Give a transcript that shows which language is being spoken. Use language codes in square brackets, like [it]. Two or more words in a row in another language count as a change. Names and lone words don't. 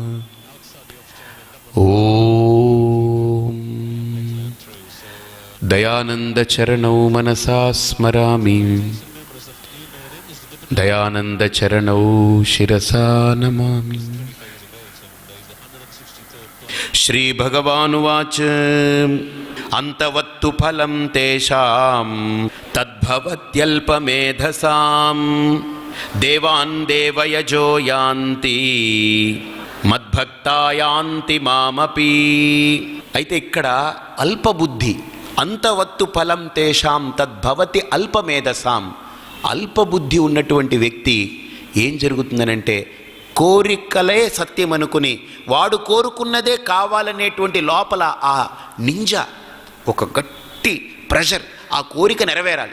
[sa] ओम दयानंद चरणौ मनसा स्मरामि दयानंद चरणौ शिरसा नमामि। श्री भगवानुवाच अंतवत्तु फलं तेषां तद्भवत्यल्पमेधसां देवान् देवयजो यान्ति మద్భక్తా యాంతి మామపి. [te] అయితే ఇక్కడ అల్పబుద్ధి, [sa] అంతవత్తు ఫలం తేషాం తద్భవతి అల్పమేధసాం. [te] అల్పబుద్ధి ఉన్నటువంటి వ్యక్తి ఏం జరుగుతుందనంటే కోరికలే సత్యం అనుకుని వాడు కోరుకున్నదే కావాలనేటువంటి లోపల ఆ నింజ ఒక గట్టి ప్రెషర్, ఆ కోరిక నెరవేరాలి.